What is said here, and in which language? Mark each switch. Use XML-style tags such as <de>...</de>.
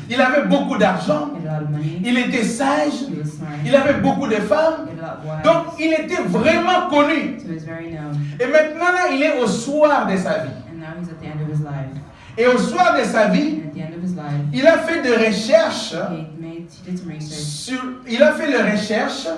<fr>Il avait beaucoup d'argent.</fr> <en>He had a lot of money.</en> <fr>Il était sage.</fr> <en>He was smart.</en> <fr>Il avait beaucoup de femmes.</fr> <en>He had a lot of wives.</en> <fr>Donc, il était vraiment connu.</fr> <en>So he's very known.</en> <fr>Et maintenant, là, il est au soir de sa vie.</fr> <en>And now he's at the end of his life.</en> <fr>Et au soir de sa vie,</fr> <en>And at the end of his life,</en> <fr>il a fait des recherches</fr> <en>he did some research.</en> <fr>il a fait des recherches</fr>